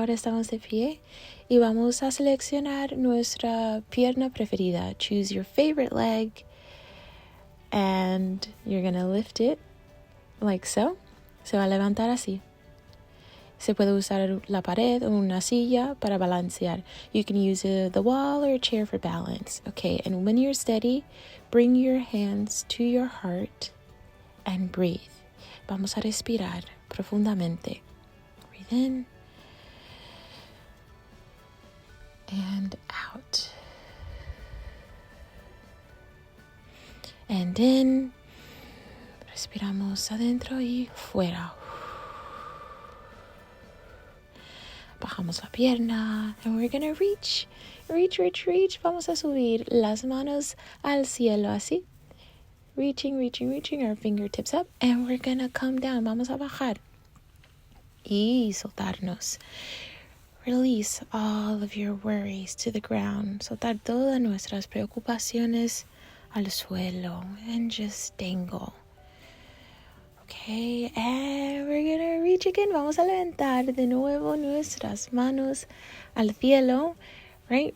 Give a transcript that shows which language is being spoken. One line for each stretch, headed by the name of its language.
Spanish: Ahora estamos de pie y vamos a seleccionar nuestra pierna preferida.
English: Choose your favorite leg and you're gonna lift it like so.
Spanish: Se va a levantar así. Se puede usar la pared o una silla para balancear.
English: You can use the wall or a chair for balance. Okay, and when you're steady, bring your hands to your heart and breathe.
Spanish: Vamos a respirar profundamente.
English: Breathe in and out. And in.
Spanish: Respiramos adentro y fuera. Bajamos la pierna.
English: And we're gonna reach.
Spanish: Vamos a subir las manos al cielo así.
English: Reaching our fingertips up. And we're gonna come down.
Spanish: Vamos a bajar. Y soltarnos.
English: Release all of your worries to the ground.
Spanish: Soltar todas nuestras preocupaciones al suelo.
English: And just dangle. Okay, and we're gonna reach again.
Spanish: Vamos a levantar de nuevo nuestras manos al cielo,
English: right?